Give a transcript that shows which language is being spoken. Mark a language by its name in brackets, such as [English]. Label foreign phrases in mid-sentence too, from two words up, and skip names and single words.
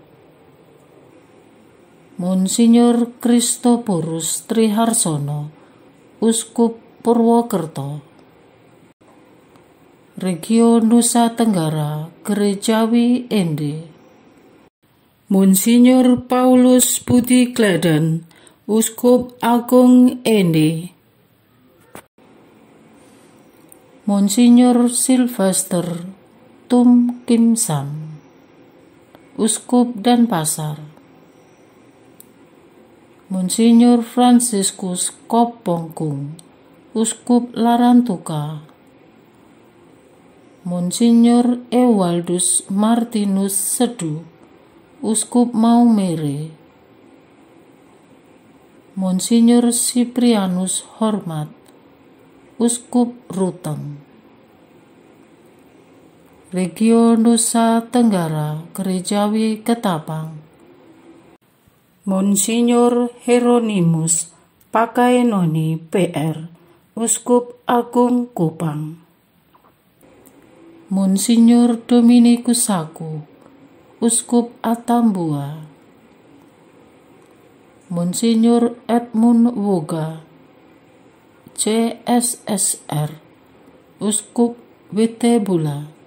[Indonesian] Monsinyur Kristoporus Triharsono, Uskup Purwokerto, Regio Nusa Tenggara Gerejawi Ende, Monsinyur Paulus Budi Gledan, Uskup Agung Ende, Monsinyur Sylvester Tum Kim Sam, Uskup Denpasar, Monsinyur Franciscus Kopongkung, Uskup Larantuka, Monsinyur Ewaldus Martinus Sedu, Uskup Maumere, Monsinyur Siprianus Hormat, Uskup Ruteng, Regio Nusa Tenggara Gerejawi Ketapang, Monsinyur Hieronymus Pakaenoni PR, Uskup Agung Kupang, Monsinyur Dominikus Saku, Uskup Atambua, Monsinyur Edmund Woga, CSSR, Uskup Witebula,